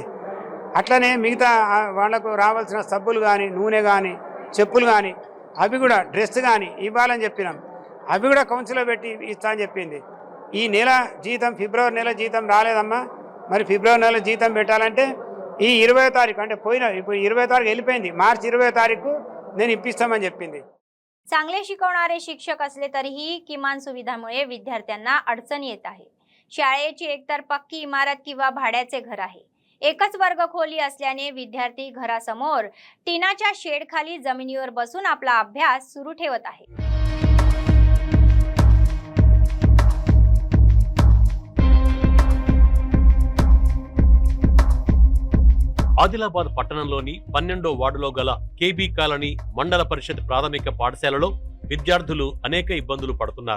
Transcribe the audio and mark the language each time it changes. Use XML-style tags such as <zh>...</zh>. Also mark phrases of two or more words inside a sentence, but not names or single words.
<te>అట్లనే మిగతా వాళ్లకు రావాల్సిన సబ్బులు కానీ, నూనె కానీ, చెప్పులు కానీ, అవి కూడా డ్రెస్ కానీ ఇవ్వాలని చెప్పినాం. అవి కూడా కౌన్సిల్లో పెట్టి ఇస్తా అని చెప్పింది. ఈ నెల జీతం ఫిబ్రవరి నెల జీతం రాలేదమ్మా. మరి ఫిబ్రవరి నెల జీతం పెట్టాలంటే ఈ 20వ తారీఖు అంటే ఇప్పుడు 20వ తారీఖు వెళ్ళిపోయింది, మార్చి 20వ తారీఖు నేను ఇప్పిస్తామని చెప్పింది.</te> <mr>चांगले शिकवणारे शिक्षक असले तरीही किमान सुविधांमुळे विद्यार्थ्यांना अडचण येत आहे. शाळेची एकतर पक्की इमारत किंवा भाड्याचे घर आहे. एकच वर्ग खोली असल्याने विद्यार्थी घरासमोर टिनाच्या शेडखाली जमिनीवर बसून आपला अभ्यास सुरू ठेवत आहे.</mr> <te>ఆదిలాబాద్ పట్టణంలోని 12వ వార్డులో గల కేబీ కాలనీ మండల పరిషత్ ప్రాథమిక పాఠశాలలో విద్యార్థులు అనేక ఇబ్బందులు పడుతున్నారు.</te>